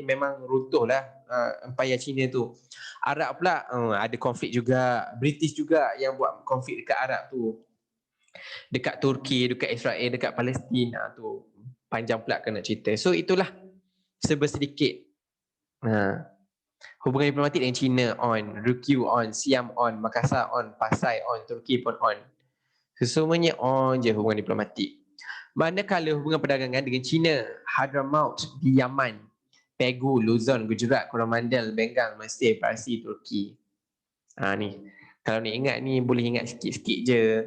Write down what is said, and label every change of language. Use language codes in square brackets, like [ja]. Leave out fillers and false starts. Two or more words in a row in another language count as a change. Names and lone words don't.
[ms] Memang runtuh lah empayar Cina tu. Arab pula ada konflik juga. British juga yang buat konflik dekat Arab tu. Dekat Turki, dekat Israel, dekat Palestin. Tu panjang pula kena cerita. So itulah sedikit. Hubungan diplomatik dengan China on, Ryukyu on, Siam on, Makassar on, Pasai on, Turki pun on. Semuanya on je hubungan diplomatik. Manakala hubungan perdagangan dengan China, Hadramaut di Yaman, Pegu, Luzon, Gujarat, Coromandel, Bengal, Mesir, Parsi, Turki. Ni. Kalau ni ingat ni boleh ingat sikit-sikit je.